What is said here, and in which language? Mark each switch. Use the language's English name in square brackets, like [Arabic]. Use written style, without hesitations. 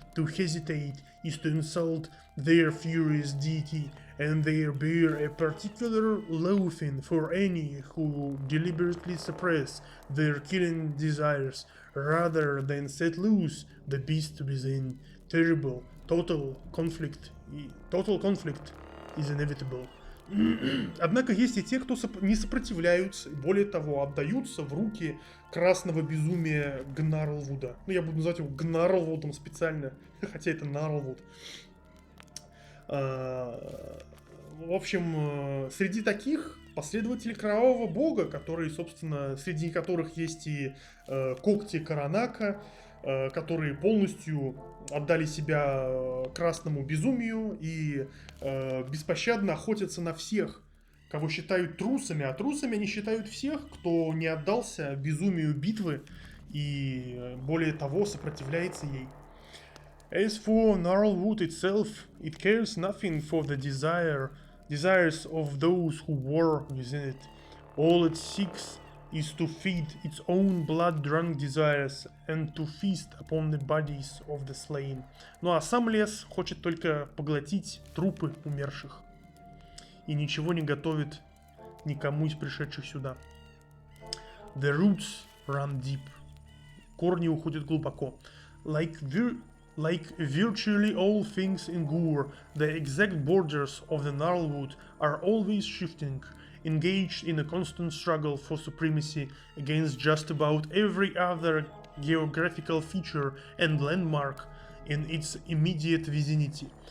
[English] To hesitate is to insult their furious deity, and they bear a particular loathing for any who deliberately suppress their killing desires rather than set loose the beast within. Terrible, total conflict is inevitable. [Russian] Однако есть и те, кто не сопротивляются, и более того, отдаются в руки красного безумия Gnarlwood. Ну, я буду называть его Gnarlwood'ом специально, хотя это Gnarlwood. В общем, среди таких последователи Кровавого Бога, которые, собственно, среди которых есть и когти Каранака, которые полностью отдали себя красному безумию и беспощадно охотятся на всех, кого считают трусами, а трусами они считают всех, кто не отдался безумию битвы и, более того, сопротивляется ей. [English] As for Gnarlwood itself, it cares nothing for the desires of those who war within it. All it seeks is to feed its own blood-drunk desires and to feast upon the bodies of the slain. [Russian] Ну а сам лес хочет только поглотить трупы умерших и ничего не готовит никому из пришедших сюда. [English] The roots run deep. [Russian] Корни уходят глубоко. [English] Like virtually all things in Gore, the exact borders of the Gnarlwood are always shifting, engaged in a constant struggle for supremacy against just about every other geographical feature and landmark in its immediate vicinity.